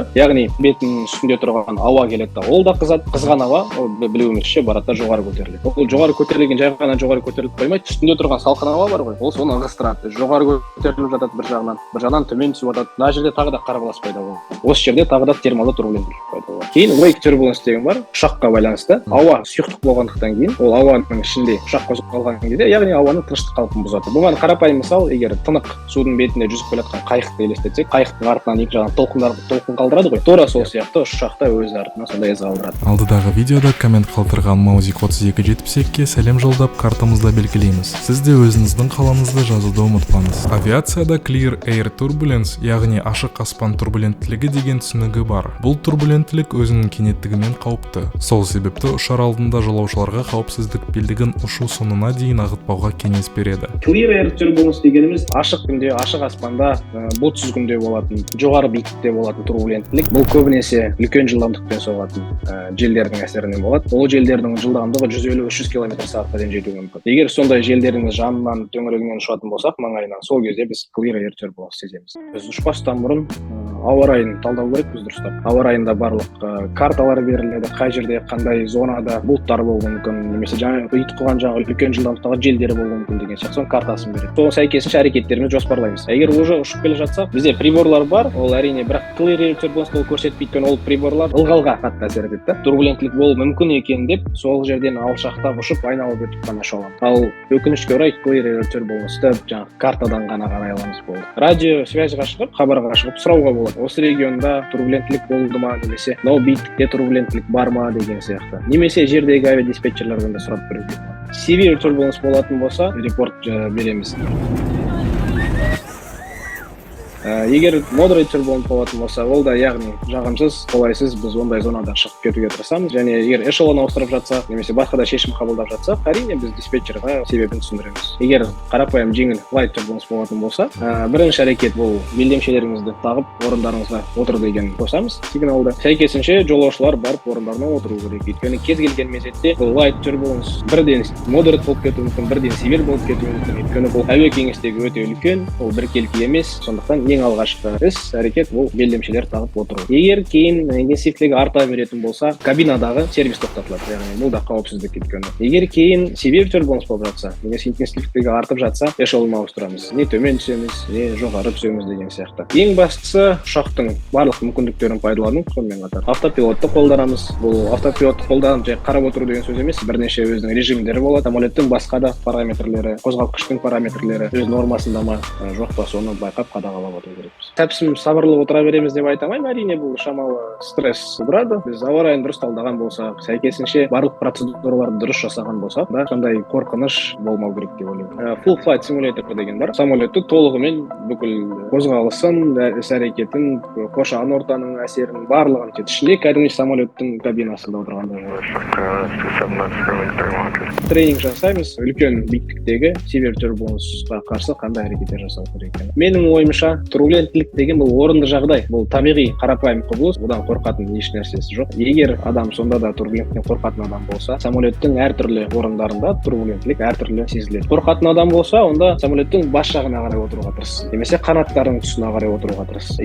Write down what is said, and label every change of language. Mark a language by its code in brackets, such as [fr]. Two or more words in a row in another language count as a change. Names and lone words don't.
[kk] Яғни бетінің үстінде тұрған ауа келеді, ол да қызады. Қызған ауа, ол білуімізше барады да жоғары көтеріледі. Ол жоғары көтерілген жай ғана жоғары көтеріліп қоймайды, үстінде тұрған салқын ауа бар ғой, ол соны ығыстырады. Жоғары көтеріліп жатады бір жағынан төмен түсіп жатады. Мына жерде тағы да қарбалас пайда болады. Осы жерде тағы да термалды турбуленттілік пайда болады. Кейін [en] wake turbulence [kk] деген бар, ұшаққа байланысты. Ауа сұйықтық болғандықтан кейін, ол ауаның ішінде ұшақ қозғалған кезде, яғни ауаның тыныштық қалпын бұзады. Бұған қарапайым мысал, егер тынық судың бетінде жүзіп келе жатқан қайықты елестетсек, қайықтың артынан екі жағынан толқын қалдырады ғой. Тура сол сияқты ұшақта өз артынан сондай із қалдырады. Алдыдағы видеода коммент қалдырған Mavic 3272-ке сәлем жолдап картамызда белгілейміз. Сіз де өзіңіздің қалаңызды жазуды ұмытпаңыз. [en] Авиацияда clear air turbulence, [kk] яғни ашық аспан турбуленттілігі деген түсінігі бар. Бұл турбуленттілік өзінің кенеттігімен қауіпті. Сол себепті ұшар алдында жолаушыларға қауіпсіздік белдігін ұшу соңына дейін ағытпауға кеңес береді. [en] Clear air turbulence [kk] дегеніміз ашық күнде, ашық аспанда, бұлтсыз күнде болатын, жоғары биіктікте болатын турбуленттілік. Бұл көбінесе үлкен жылдамдықпен соғатын желдердің әсерінен болады. Ол желдердің жылдамдығы 150-300 км/сағатқа дейін жетуі мүмкін. Егер сондай желдердің жанынан, төңірегінен ұшатын болсақ, маңайынан, сол кезде біз [en] clear air turbulence [kk] сеземіз. Біз ұшпастан бұрын ауа райын талдау керек, біз дұрыстап. Ауа райында барлық карталар беріледі, қай жерде қандай зонада бұлттар болуы мүмкін, немесе жаңа ұйытқыған үлкен жылдамдықтағы желдері болуы мүмкін деген сияқты соның картасын береді. Соған сәйкесінше әрекеттерімізді жоспарлаймыз. Егер уже ұшып келе жатсақ, бізде приборлар бар, ол әрине, бірақ [en] clear air turbulence [kk] ол көрсетпейді, ол приборлар ылғалға қатты әсер етеді. Турбуленттілік болуы мүмкін екен деп, сол жерден алшақтап ұшып айналып өтіп қана шаламыз. Ал өкінішке орай [en] clear air turbulence- [kk] ті жаңағы картадан ғана қарай аламыз болды. [ru] Радио связьға [kk] шығып, хабарға шығып сұрауға болады. Осы регионда турбуленттілік болды ма, немесе мынау биіктікте турбуленттілік бар ма деген сияқты. Немесе жердегі авиадиспетчерлерден де сұрап көруге болады. [en] Severe turbulence [kk] болатын болса, репорт береміз. Егер moderate турбулент болатын болса, ол да яғни жағымсыз, қолайсыз, біз ондай зонадан шығып кетуге тырысамыз. Және егер эшелон ауыстырып жатсақ, немесе басқа да шешім қабылдап жатсақ, әрине біз диспетчерға себебін түсіндіреміз. Егер қарапайым жеңіл light турбулент болатын болса, бірінші әрекет бұл белдемшелеріңізді тағып, орындарыңызға отыр деген қосамыз сигналды. Сәйкесінше жолаушылар барып орындарына отыру керек. Өйткені кез келген мезетте бұл [en] light turbulence [kk] бірден moderate болып кетуі мүмкін, бірден severe болып кетуі мүмкін. Өйткені бұл әуе кеңістігі өте үлкен, ол біркелкі емес. Сондықтан ең алғашқы әрекет бұл белдемшелер тағып отыру. Егер кейін интенсивтілігі арта беретін болса, кабинадағы сервис тоқтатылады. Яғни бұл да қауіпсіздік өйткені. Егер кейін [en] severe turbulence [kk] болып жатса, немесе интенсивтілігі артып жатса, эшелон ауыстырамыз. Не төмен түсеміз, не жоғары түсеміз деген сияқты. Ең бастысы ұшақтың барлық мүмкіндіктерін пайдалану, сонымен қатар автопилотты қолданамыз. Бұл автопилотты қолданып жай қарап отыру деген сөз емес, бірнеше өзінің режимдері болады. Самолеттің басқа да параметрлері, қозғалтқыштың параметрлері өз нормасында ма, жоқ па, соны байқап қадағалап отыру керекпіз. Тәпсім сабырлы отыра береміз деп айта алмаймын. Әрине бұл шамалы стресс тудырады. Біз ауа райын дұрыс талдаған болсақ, сәйкесінше барлық процедураларды дұрыс жасаған болсақ, да сондай қорқыныш болмау керек деп ойлаймын. [en] Full flight simulator деген бар. [kk] Самолетті толығымен бүкіл қозғалысын, іс-әрекетін, қоршаған ортаның әсерін барлығын ішінде кәдімгі самолеттің кабинасында отырғандай тренинг жасаймыз. Үлкен биіктіктегі [en] severe turbulenceға [kk] қарсы қандай әрекеттер жасау керек екенін. Менің ойымша, турбуленттілік деген бұл орынды жағдай. Бұл табиғи қарапайым құбылыс, одан қорқатын еш нәрсесі жоқ. Егер адам сонда да турбуленттен қорқатын адам болса, самолеттің әртүрлі орындарында турбуленттілік әртүрлі сезіледі. Қорқатын адам болса, онда самолеттің бас жағына қарай отыруға тырыссын, немесе қанаттарының тұсына қарай отыруға тырыссын.